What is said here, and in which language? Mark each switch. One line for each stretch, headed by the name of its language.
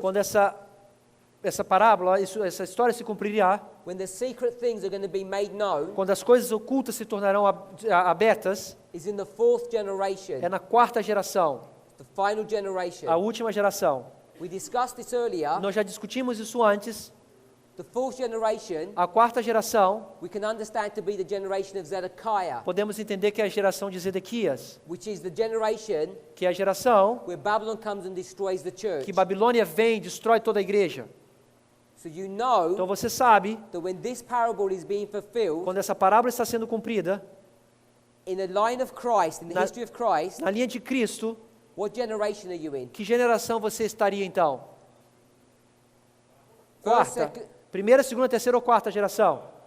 Portuguese: quando essa parábola, essa história se cumprirá,
English: when the secret things are going to be made known,
Portuguese: quando as coisas ocultas se tornarão abertas,
English: is in the fourth generation,
Portuguese: é na quarta geração,
English: the final generation.
Portuguese: a última geração.
English: We discussed this earlier.
Portuguese: Nós já discutimos isso antes.
English: The fourth generation,
Portuguese: A quarta geração,
English: we can understand to be the generation of Zedekiah,
Portuguese: podemos entender que é a geração de Zedequias,
English: which is the generation
Portuguese: que é a geração
English: where Babylon comes and destroys the church.
Portuguese: que Babilônia vem e destrói toda a igreja.
English: So you know
Portuguese: Então você sabe,
English: that when this parable is being fulfilled,
Portuguese: quando essa parábola está sendo cumprida,
English: in the line of Christ, in the
Portuguese: Na-
English: history of Christ,
Portuguese: na linha de Cristo,
English: what generation are you in?
Portuguese: que geração você estaria então?
English: First,
Portuguese: Quarta.
English: second,
Portuguese: Primeira, segunda, terceira ou quarta geração?